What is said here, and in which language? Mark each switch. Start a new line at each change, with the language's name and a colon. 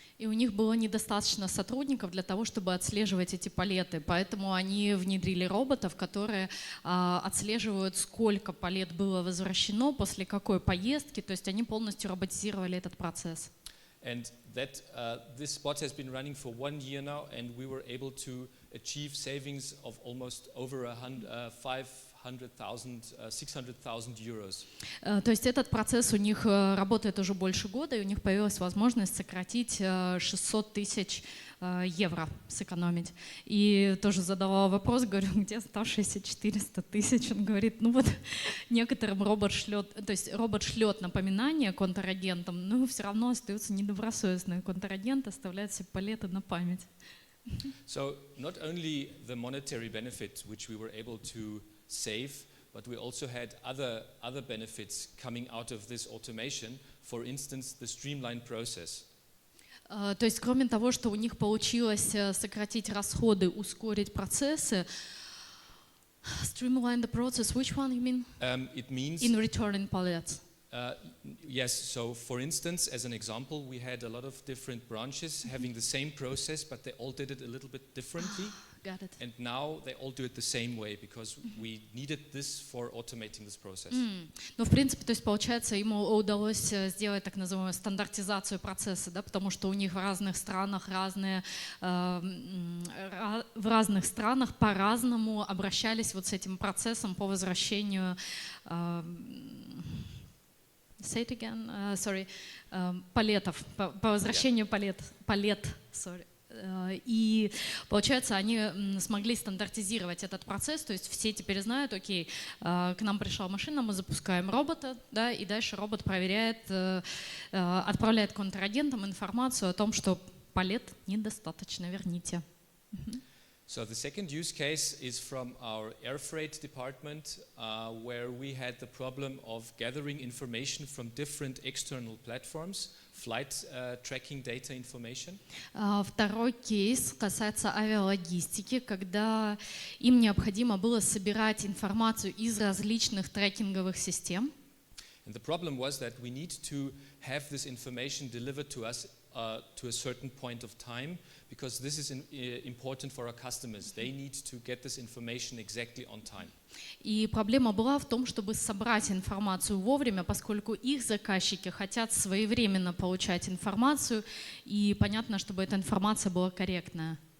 Russian: И у них было недостаточно сотрудников для того, чтобы отслеживать эти палеты, поэтому они внедрили роботов, которые отслеживают, сколько палет было возвращено, после какой поездки, то есть они полностью роботизировали этот процесс.
English: And this bot has been running for 1 year now, and we were able to achieve savings of almost over 500 600,000 euros.
Russian: То есть этот процесс у них работает уже больше года, и у них появилась возможность сократить 600 тысяч евро, сэкономить. И тоже задавала вопрос, говорю, где оставшиеся 400 тысяч? Он говорит, ну вот некоторым робот шлет, то есть робот шлет напоминания контрагентам, но все равно остаются недобросовестные контрагенты, оставляют себе палеты на память.
English: So not only the monetary benefit which we were able to save, but we also had other benefits coming out of this automation. For instance, the streamlined process.
Russian: То есть кроме того, что у них получилось сократить расходы, ускорить процессы,
English: streamline the process, which one you mean? It means In returning pallets. yes. So, for instance, as an example, we had a lot of different branches having the same process, but they all did it a little bit differently. Got it. And now they all do it the same way because we needed this for automating this process.
Russian: Ну, в принципе, то есть, получается, ему удалось сделать так называемую стандартизацию процесса, да, потому что у них в разных странах в разных странах по-разному обращались вот с этим процессом по возвращению
English: say it again, sorry,
Russian: палетов, по возвращению палет, sorry. И получается, они смогли стандартизировать этот процесс, то есть все теперь знают, окей, к нам пришла машина, мы запускаем робота, да, и дальше робот проверяет, отправляет контрагентам информацию о том, что палет недостаточно, верните.
English: So the second use case is from our air freight department, where we had the problem of gathering information from different external platforms, flight tracking data information.
Russian: Второй кейс касается авиалогистики, когда им необходимо было собирать информацию из различных трекинговых систем.
English: And the problem was that we need to have this information delivered to us to a certain point of time, because this is important for our customers. They need to get this information exactly on time.
Russian: И проблема была в том, чтобы собрать информацию вовремя, поскольку их заказчики хотят своевременно получать информацию, и понятно, чтобы эта информация была корректная.